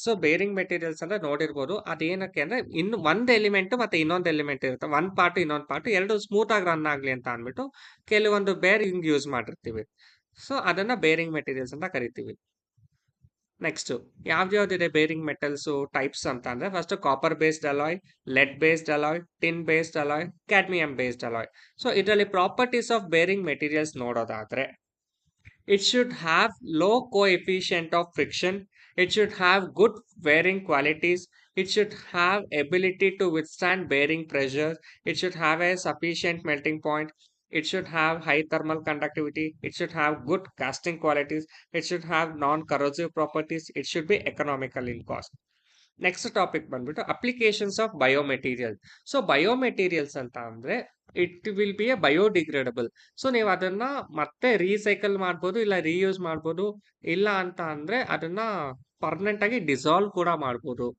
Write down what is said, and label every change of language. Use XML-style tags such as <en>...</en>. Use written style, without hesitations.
<kn>So bearing materials ಅಂದ್ರೆ ನೋಡಿರ್ಬೋದು, ಅದೇನಕ್ಕೆ ಅಂದ್ರೆ ಇನ್ನು ಒಂದು ಎಲಿಮೆಂಟ್ ಮತ್ತೆ ಇನ್ನೊಂದು ಎಲಿಮೆಂಟ್ ಇರುತ್ತೆ, ಒಂದ್ ಪಾರ್ಟ್ ಇನ್ನೊಂದು ಪಾರ್ಟ್ ಎರಡು ಸ್ಮೂತ್ ಆಗಿ ರನ್ ಆಗ್ಲಿ ಅಂತ ಅಂದ್ಬಿಟ್ಟು ಕೆಲವೊಂದು ಬೇರಿಂಗ್ ಯೂಸ್ ಮಾಡಿರ್ತೀವಿ. ಸೊ ಅದನ್ನ ಬೇರಿಂಗ್ ಮೆಟೀರಿಯಲ್ಸ್ ಅಂತ ಕರಿತೀವಿ.</kn> <en>Next, ಯಾವ್ದ್ಯಾವ್ದಿದೆ bearing metals types ಅಂತ ಅಂದ್ರೆ, first copper based alloy, lead based alloy, tin based alloy, cadmium based alloy.</en> <kn>So ಇದರಲ್ಲಿ ಪ್ರಾಪರ್ಟೀಸ್ ಆಫ್ ಬೇರಿಂಗ್ ಮೆಟೀರಿಯಲ್ಸ್ ನೋಡೋದಾದ್ರೆ,</kn> <en>it should have low coefficient of friction, it should have good bearing qualities, it should have ability to withstand bearing pressure, it should have a sufficient melting point, it should have high thermal conductivity, it should have good casting qualities, it should have non-corrosive properties, it should be economical in cost. Next topic ಬಂದ್ಬಿಟ್ಟು applications of biomaterial. So biomaterials ಅಂತ ಅಂದ್ರೆ it will be a biodegradable.</en> <kn>So ನೀವು ಅದನ್ನ ಮತ್ತೆ recycle ಮಾಡ್ಬೋದು, ಇಲ್ಲ reuse ಮಾಡ್ಬೋದು, ಇಲ್ಲ ಅಂತ ಅಂದ್ರೆ ಅದನ್ನ ಪರ್ಮನೆಂಟ್ ಆಗಿ ಡಿಸಾಲ್ವ್ ಕೂಡ ಮಾಡ್ಬೋದು.</kn>